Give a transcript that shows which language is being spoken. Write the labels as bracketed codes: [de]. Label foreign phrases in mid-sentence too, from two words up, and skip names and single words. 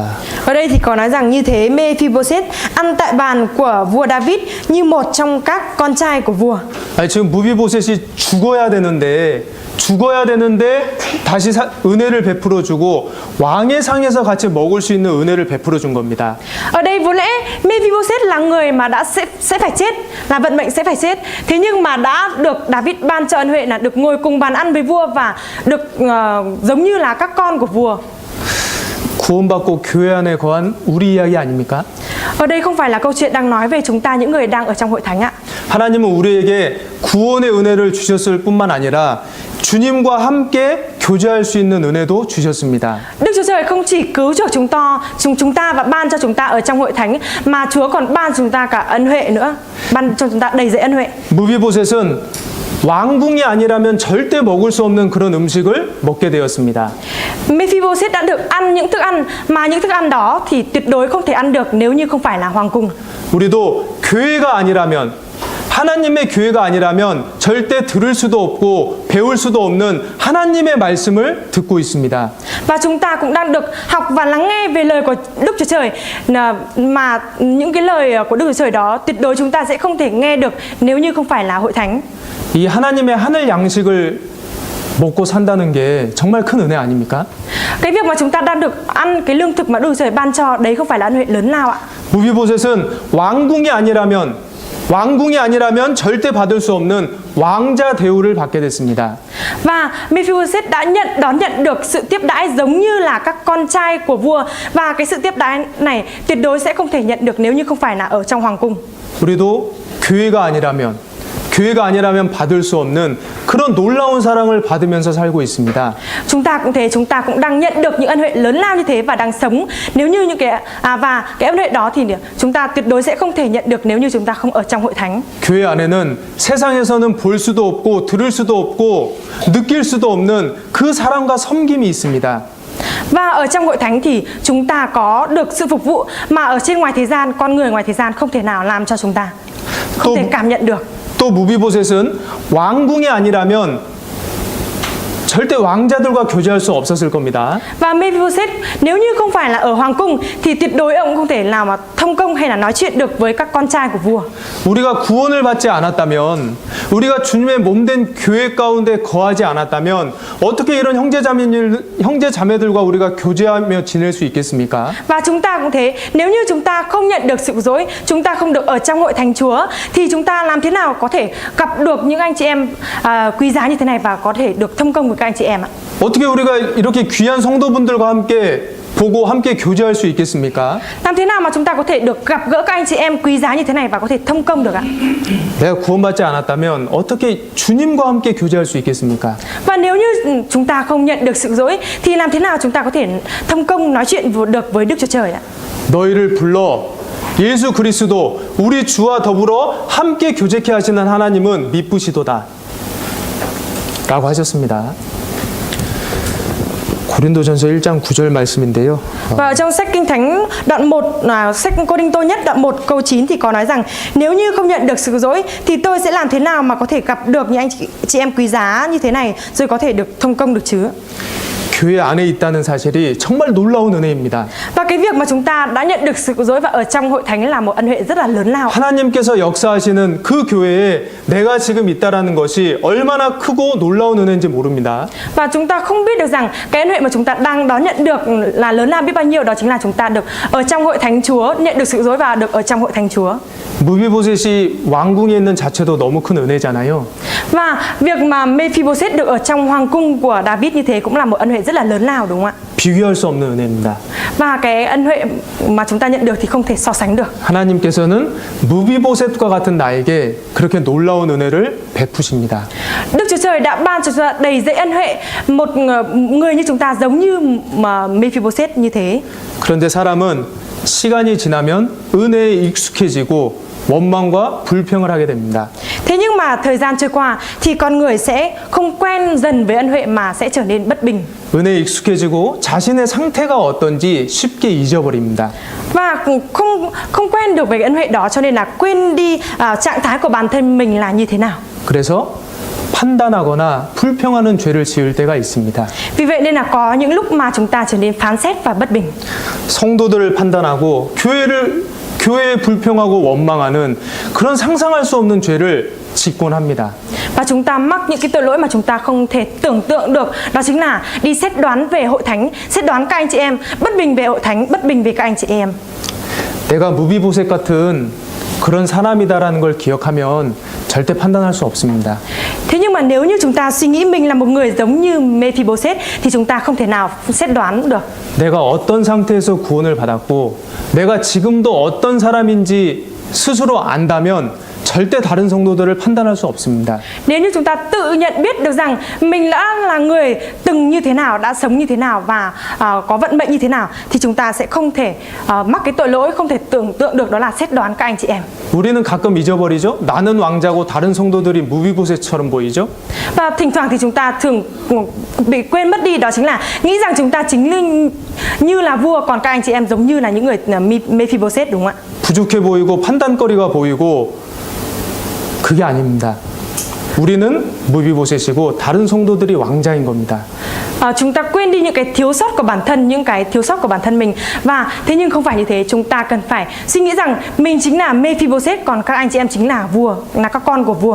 [vi] Ở đây thì có nói rằng như thế Mephibosheth ăn tại bàn của vua David như một trong các con trai của vua. [ko] 아니, 지금 무비보셋이 죽어야 되는데 다시 은혜를 베풀어 주고 왕의 상에서 같이 먹을 수 있는 은혜를 베풀어 준 겁니다. [vi] Ở đây vốn lẽ Mephibosheth là người mà sẽ phải chết, là vận mệnh sẽ phải chết. Thế nhưng mà đã được David ban cho ân huệ là được ngồi cùng bàn ăn với vua và được giống như là các con của vua. [ko] 구원받고 교회 안에 거한 우리 이야기 아닙니까? [vi] Ở đây không phải là câu chuyện đang nói về chúng ta những người đang ở trong hội thánh ạ. [ko] 하나님은 우리에게 구원의 은혜를 주셨을 뿐만 아니라 주님과 함께 교제할 수 있는 은혜도 주셨습니다. [vi] Đức Chúa Trời không chỉ cứu chuộc chúng ta và ban cho chúng ta ở trong hội thánh, mà Chúa còn ban chúng ta cả ân huệ nữa, ban cho chúng ta đầy dẫy ân huệ. [ko] 무비보셋은 왕궁이 아니라면 절대 먹을 수 없는 그런 음식을 먹게 되었습니다. [vi] Mephibosheth đã được ăn những thức ăn mà những thức ăn đó thì tuyệt đối không thể ăn được nếu như không phải là hoàng cung. [ko] 우리도 교회가 아니라면, 하나님의 교회가 아니라면 절대 들을 수도 없고 배울 수도 없는 하나님의 말씀을 듣고 있습니다. [vi] Và chúng ta cũng đang được học và lắng nghe về lời của Đức Chúa Trời, mà những cái lời của Đức Chúa Trời đó tuyệt đối chúng ta sẽ không thể nghe được nếu như không phải là hội thánh. [ko] 이 하나님의 하늘 양식을 먹고 산다는 게 정말 큰 은혜 아닙니까? [vi] Cái việc mà chúng ta đang được ăn cái lương thực mà Đức Chúa Trời ban cho đấy không phải là ân huệ lớn nào ạ? [ko] 무비보셋은 왕궁이 아니라면 절대 받을 수 없는 왕자 대우를 받게 됐습니다. [vi] Và Mephibosheth đã đón nhận được sự tiếp đãi giống như là các con trai của vua, và cái sự tiếp đãi này tuyệt đối sẽ không thể nhận được nếu như không phải là ở trong hoàng cung. [ko] 우리도 교회가 아니라면 받을 수 없는 그런 놀라운 사랑을 받으면서 살고 있습니다. [vi] Chúng ta cũng thế, chúng ta cũng đang nhận được những ân huệ lớn lao như thế và đang sống nếu như những và cái ân huệ đó thì chúng ta tuyệt đối sẽ không thể nhận được nếu như chúng ta không ở trong hội thánh. [ko] 교회 안에는 세상에서는 볼 수도 없고 들을 수도 없고 느낄 수도 없는 그 사랑과 섬김이 있습니다. [vi] Và ở trong hội thánh thì chúng ta có được sự phục vụ mà ở trên ngoài thế gian, con người ngoài thế gian không thể nào làm cho chúng ta, không thể cảm nhận được. [ko] 또 무비보셋은 왕궁이 아니라면 절대 왕자들과 교제할 수 없었을 겁니다. [vi] Và Mephibosheth nếu như không phải là ở hoàng cung thì tuyệt đối ông không thể nào mà thông công hay là nói chuyện được với các con trai của vua. [ko] 우리가 구원을 받지 않았다면, 우리가 주님의 몸된 교회 가운데 거하지 않았다면 어떻게 이런 형제 자매들과 우리가 교제하며 지낼 수 있겠습니까? [vi] Và chúng ta cũng thế, nếu như chúng ta không nhận được sự cứu rỗi, chúng ta không được ở trong hội thánh Chúa thì chúng ta làm thế nào có thể gặp được những anh chị em quý giá như thế này và có thể được thông công với các anh chị em ạ? [ko] 어떻게 우리가 이렇게 귀한 성도분들과 함께 보고 함께 교제할 수 있겠습니까? [vi] Làm thế nào mà chúng ta có thể được gặp gỡ các anh chị em quý giá như thế này và có thể thông công được ạ? [ko] 내가 구원받지 않았다면 어떻게 주님과 함께 교제할 수 있겠습니까? [vi] Và nếu như chúng ta không nhận được sự dối thì làm thế nào chúng ta có thể thông công nói chuyện được với Đức Chúa Trời ạ? [ko] 너희를 불러 예수 그리스도 우리 주와 더불어 함께 교제케 하시는 하나님은 미쁘시도다 라고 하셨습니다. 고린도전서 1장 9절 말씀인데요. [vi] Và ở trong sách Kinh Thánh đoạn 1, sách Cô Đinh Tô nhất đoạn 1 câu 9 thì có nói rằng nếu như không nhận được sự cứu rỗi thì tôi sẽ làm thế nào mà có thể gặp được những anh chị em quý giá như thế này rồi có thể được thông công được chứ? [ko] 교회 안에 있다는 사실이 정말 놀라운 은혜입니다. [vi] Và cái việc mà chúng ta đã nhận được sự cứu rỗi và ở trong hội thánh là một ân huệ rất là lớn lao. [ko] 하나님께서 역사하시는 그 교회에 내가 지금 있다라는 것이 얼마나 크고 놀라운 은혜인지 모릅니다. [vi] Và chúng ta không biết được rằng cái ân huệ mà chúng ta đang đón nhận được là lớn lao biết bao nhiêu, đó chính là chúng ta được ở trong hội thánh Chúa, nhận được sự cứu rỗi và được ở trong hội thánh Chúa. [ko] 무비보셋이 왕궁에 있는 자체도 너무 큰 은혜잖아요. [vi] Và việc mà Mephibosheth được ở trong hoàng cung của David như thế cũng là một ân huệ rất là lớn lao, đúng không ạ? [ko] 비교할 수 없는 은혜입니다. [vi] Và cái ân huệ mà chúng ta nhận được thì không thể so sánh được. [ko] 하나님께서는 무비보셋과 같은 나에게 그렇게 놀라운 은혜를 베푸십니다. [vi] Đức Chúa Trời đã ban cho chúng ta đầy dẫy ân huệ, một người như chúng ta giống như mà Mephibosheth như thế. [ko] 그런데 사람은 시간이 지나면 은혜에 익숙해지고 원망과 불평을 하게 됩니다. [vi] Thế nhưng mà thời gian trôi qua thì con người sẽ không quen dần với ân huệ mà sẽ trở nên bất bình. [ko] 은혜에 익숙해지고 자신의 상태가 어떤지 쉽게 잊어버립니다. [vi] Và không quen được về cái ân huệ đó cho nên là quên đi trạng thái của bản thân mình là như thế nào. [ko] 그래서 판단하거나 불평하는 죄를 지을 때가 있습니다. [vi] Vì vậy nên là có những lúc mà chúng ta trở nên phán xét và bất bình. [ko] 성도들을 판단하고 교회에 불평하고 원망하는 그런 상상할 수 없는 죄를 짓곤 합니다. [vi] Và chúng ta mắc những cái tội lỗi mà chúng ta không thể tưởng tượng được, đó chính là đi xét đoán về hội thánh, xét đoán các anh chị em, bất bình về hội thánh, bất bình về các anh chị em. [ko] 내가 무비보셋 같은 그런 사람이다라는 걸 기억하면 절대 판단할 수 없습니다. [vi] Thế nhưng mà nếu như chúng ta suy nghĩ mình là một người giống như Mephibosheth thì chúng ta không thể nào xét đoán được. [ko] 내가 어떤 상태에서 구원을 받았고 내가 지금도 어떤 사람인지 스스로 안다면 절대 다른 성도들을 판단할 수 없습니다. [vi] Nếu như chúng ta tự nhận biết được rằng mình đã là người từng như thế nào, đã sống như thế nào và có vận mệnh như thế nào thì chúng ta sẽ không thể mắc cái tội lỗi, không thể tưởng tượng được đó là xét đoán các anh chị em. [ko] 우리는 가끔 잊어버리죠. 나는 왕자고 다른 성도들이 무비보셋처럼 보이죠. [vi] Và thỉnh thoảng thì chúng ta thường bị quên mất đi, đó chính là nghĩ rằng chúng ta chính như là vua, còn các anh chị em giống như là những người Mephibosheth, đúng không ạ? [ko] 부족해 보이고 판단거리가 보이고 그게 아닙니다. 우리는 무비보셋이고 다른 성도들이 왕자인 겁니다. [vi] Chúng ta quên đi những cái thiếu sót của bản thân, những cái thiếu sót của bản thân mình. Và thế nhưng không phải như thế, chúng ta cần phải suy nghĩ rằng mình chính là Mephibosheth, còn các anh chị em chính là vua, là các con của vua.